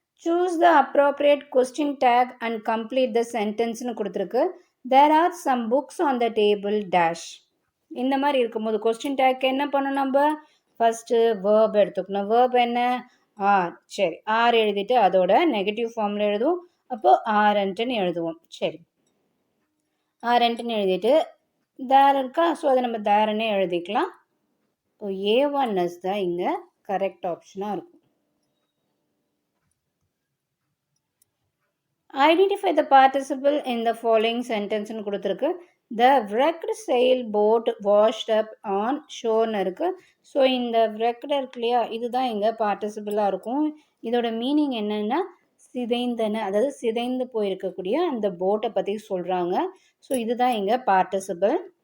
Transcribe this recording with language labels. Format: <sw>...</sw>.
<en>Choose the appropriate question tag and complete the sentenceனு கொடுத்துருக்கு. There are some books on the table dash.</en> <ta>இந்த மாதிரி இருக்கும்போது question take என்ன பண்ணணும், நம்ம ஃபஸ்ட்டு வேர்ப் எடுத்துக்கணும். வேர்ப் என்ன, ஆர். சரி, ஆர் எழுதிட்டு அதோட நெகட்டிவ் ஃபார்மில் எழுதுவோம். அப்போது ஆர்ன்ட்டுன்னு எழுதுவோம். சரி, ஆர்ன்ட்டுன்னு எழுதிட்டு தேர் இருக்கா, ஸோ அதை நம்ம தேர்னே எழுதிக்கலாம். ஸோ A1 தான் இங்கே கரெக்ட் ஆப்ஷனாக இருக்கும்.</ta> <en>Identify the participle in the following சென்டென்ஸ்னு கொடுத்துருக்கு. The wrecked sailboat washed up on shoreன்னு இருக்குது.</en> <ta>ஸோ இந்த wrecked இருக்கு இல்லையா, இதுதான் இங்கே பார்ட்டிசிபிளாக இருக்கும். இதோட மீனிங் என்னென்னா சிதைந்தன, அதாவது சிதைந்து போயிருக்கக்கூடிய அந்த போட்டை பற்றி சொல்கிறாங்க. ஸோ இதுதான் இங்கே பார்ட்டிசிபிள்.</ta>